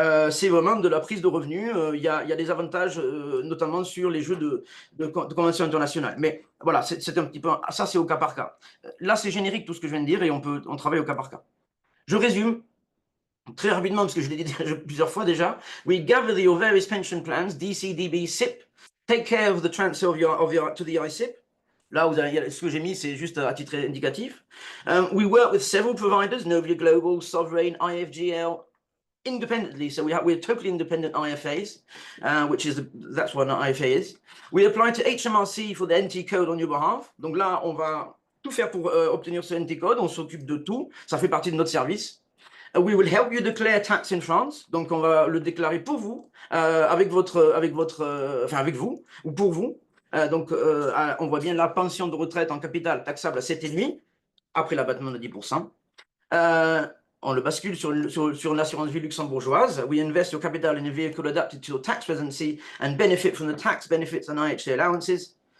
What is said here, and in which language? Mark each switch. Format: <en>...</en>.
<fr>C'est vraiment de la prise de revenu. Il y a des avantages, notamment sur les jeux de convention internationale. Mais voilà, c'est un petit peu, ça c'est au cas par cas. Là, c'est générique tout ce que je viens de dire et on travaille au cas par cas. Je résume très rapidement, parce que je l'ai dit plusieurs fois déjà.</fr> <en>We gather your various pension plans, DC, DB, SIP. Take care of the transfer to the ISIP.</en> <fr>Là, ce que j'ai mis, c'est juste à titre indicatif.</fr> <en>We work with several providers, Novia Global, Sovereign, IFGL, independently. So we're totally independent IFAs, that's what an IFA is. We apply to HMRC for the NT code on your behalf.</en> <fr>Donc là, on va tout faire pour obtenir ce NT code. On s'occupe de tout. Ça fait partie de notre service.</fr> <en>We will help you declare tax in France.</en> <fr>Donc on va le déclarer pour vous, avec vous ou pour vous. Donc, on voit bien la pension de retraite en capital taxable à 7,5 après l'abattement de 10%. on le bascule sur l'assurance vie luxembourgeoise.</fr> <en>We invest your capital in a vehicle adapted to your tax residency and benefit from the tax benefits and IHT allowances.</en>